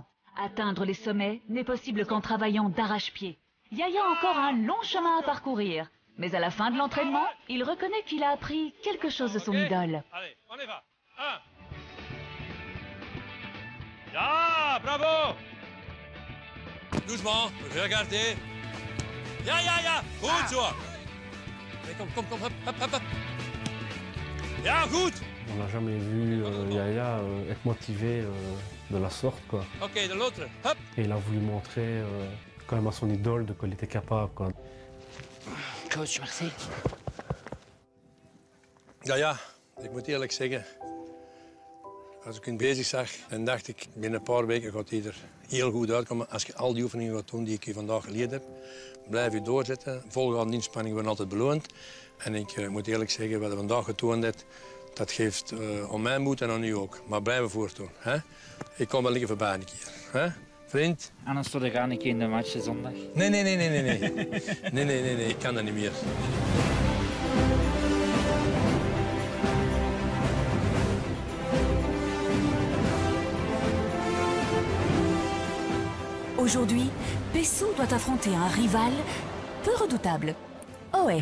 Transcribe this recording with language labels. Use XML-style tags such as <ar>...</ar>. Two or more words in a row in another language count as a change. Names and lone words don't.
<fr>Atteindre les sommets n'est possible qu'en travaillant d'arrache-pied. Yaya a encore un long chemin à parcourir. Mais à la fin de l'entraînement, il reconnaît qu'il a appris quelque chose de son idole. Allez, on y va. 1.</fr> <nl>Ja, bravo.</nl> <fr>doucement, regardez.</fr> <nl>Ja. Goed zo. Kom, hop. Ja, goed.</nl> <fr>On n'a jamais vu Yaya être motivé de la sorte, quoi. Ok, de l'autre, hop. Et il a voulu montrer quand même à son idole de quoi il était capable, quoi. Coach, merci.</fr> <nl>Ja, ik moet eerlijk zeggen. Als ik hem bezig zag, dan dacht ik, binnen een paar weken gaat hij er heel goed uitkomen. Als je al die oefeningen gaat doen die ik je vandaag geleerd heb, blijf je doorzetten. Volgaande inspanningen worden altijd beloond. En ik moet eerlijk zeggen, wat hij vandaag getoond heeft, dat geeft aan mij moed en aan u ook. Maar blijven voortdoen. Hè? Ik kom wel liggen voorbij een keer. Hè? Vriend? Anders voor de gaan een keer in de match zondag. Nee. Nee, ik kan dat niet meer.</nl> <fr>Aujourd'hui, Pessou doit affronter un rival peu redoutable. Oé.</fr>